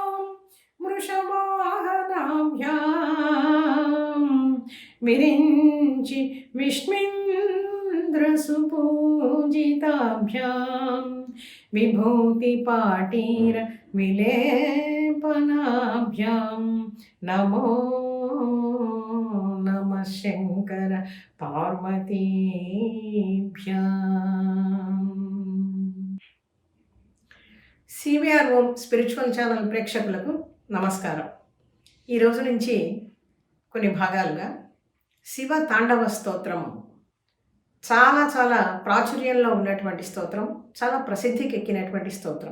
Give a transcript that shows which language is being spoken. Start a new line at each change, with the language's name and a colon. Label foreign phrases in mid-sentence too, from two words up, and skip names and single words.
Sanskrit: वृषवाहनाभ्यां विरिञ्चि विष्णुन्द्रसुपूजिताभ्यां विभूतिपाटीरविलेपनाभ्यां नमो नमः शङ्कर पार्वतीभ्यां.
Telugu: సివిఆర్ ఓం స్పిరిచువల్ ఛానల్ ప్రేక్షకులకు నమస్కారం. ఈరోజు నుంచి కొన్ని భాగాలుగా శివ తాండవ స్తోత్రం చాలా చాలా ప్రాచుర్యంలో ఉన్నటువంటి స్తోత్రం, చాలా ప్రసిద్ధికి ఎక్కినటువంటి స్తోత్రం.